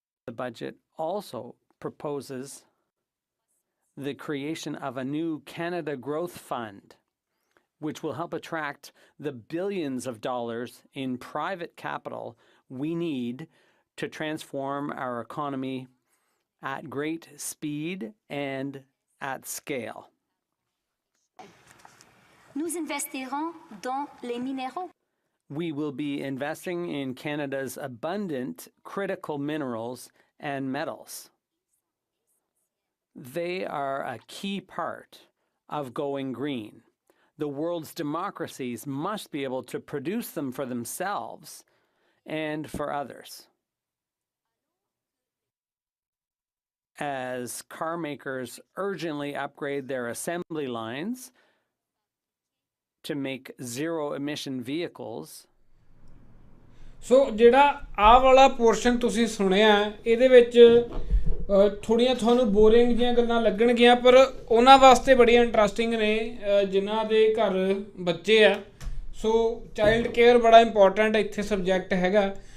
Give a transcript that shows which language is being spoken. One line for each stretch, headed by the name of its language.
English: The budget also proposes the creation of a new Canada Growth Fund, which will help attract the billions of dollars in private capital we need to transform our economy at great speed and at scale.
French: Nous investirons dans les minéraux.
English: We will be investing in Canada's abundant critical minerals and metals. They are a key part of going green. The world's democracies must be able to produce them for themselves and for others. As car makers urgently upgrade their assembly lines to make zero-emission vehicles.
Punjabi: ਸੋ ਜਿਹੜਾ ਆਹ ਵਾਲਾ portion ਤੁਸੀਂ ਸੁਣਿਆ ਇਹਦੇ ਵਿੱਚ ਥੋੜੀਆਂ ਤੁਹਾਨੂੰ boring ਜੀਆਂ ਗੱਲਾਂ ਲੱਗਣਗੀਆਂ, ਪਰ ਉਹਨਾਂ ਵਾਸਤੇ ਬੜੀਆਂ ਇੰਟਰਸਟਿੰਗ ਨੇ ਜਿਨ੍ਹਾਂ ਦੇ ਘਰ ਬੱਚੇ ਆ। ਸੋ ਚਾਈਲਡ ਕੇਅਰ ਬੜਾ ਇੰਪੋਰਟੈਂਟ ਇੱਥੇ ਸਬਜੈਕਟ ਹੈਗਾ।